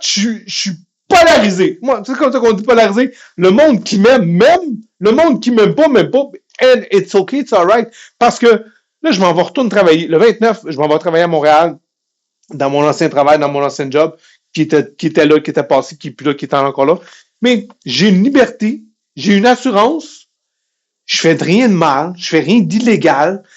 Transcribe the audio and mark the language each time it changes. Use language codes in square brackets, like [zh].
[fr] Je suis polarisé. Moi, c'est comme ça qu'on dit polarisé. Le monde qui m'aime. Le monde qui m'aime pas. [en] And it's okay, it's alright. [fr] Parce que là, je m'en vais retourner travailler. Le 29, je m'en vais travailler à Montréal, dans mon ancien travail, dans mon ancien job, qui était là, qui était passé, qui est plus là, qui est encore là. Mais j'ai une liberté, j'ai une assurance. Je fais rien de mal, je fais rien d'illégal.